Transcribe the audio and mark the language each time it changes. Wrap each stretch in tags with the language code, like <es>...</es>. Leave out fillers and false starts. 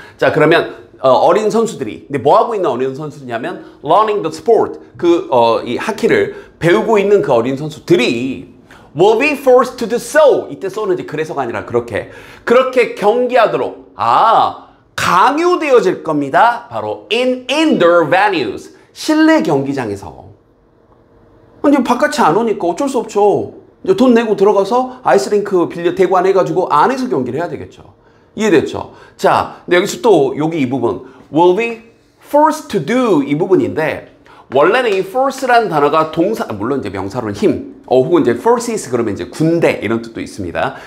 <ko>자, 그러면 어린 선수들이 근데 뭐 하고 있는 어린 선수냐면</ko> <en>learning the sport</en> <ko>이 하키를 배우고 있는 그 어린 선수들이</ko> <en>will be forced to do so.</en> <ko>이때 so는 이제 그래서가 아니라 그렇게 경기하도록 강요되어질 겁니다.</ko> <en>바로 in indoor venues.</en> <ko>실내 경기장에서. 이제 바깥이 안 오니까 어쩔 수 없죠. 이제 돈 내고 들어가서 아이스링크 빌려 대관해가지고 안에서 경기를 해야 되겠죠. 이해됐죠? 자, 근데 여기서 또 여기 이 부분</ko> <en>will be forced to do</en> <ko>이 부분인데 원래는 이 force라는 단어가 동사, 물론 이제 명사로는 힘, 혹은 이제 forces 그러면 이제 군대 이런 뜻도 있습니다.</ko>